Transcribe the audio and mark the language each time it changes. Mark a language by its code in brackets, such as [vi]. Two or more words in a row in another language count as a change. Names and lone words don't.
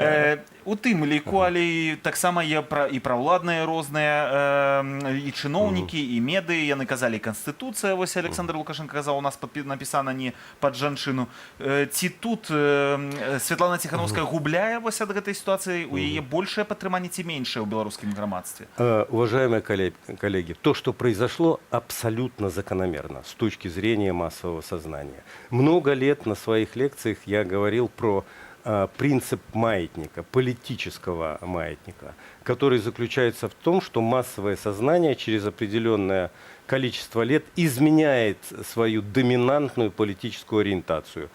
[be] У тым ліку, але таксама є і праўладныя розныя, і чыноўнікі, і медыі, яны казалі Канстытуцыя, вось Александр Лукашенко казаў, у нас напісана не пад жанчыну. Ці тут Святлана Ціхановская губляе вось ад гэтай ситуацыі, у яе большае падтрыманне ці меншае ў беларускім грамадстве? [ru] Уважаемые коллеги, то, что произошло, абсолютно закономерно с точки зрения массового сознания. Много лет на своих лекциях я говорил про принцип маятника, политического маятника, который заключается в том, что массовое сознание через определенное количество лет изменяет свою доминантную политическую ориентацию.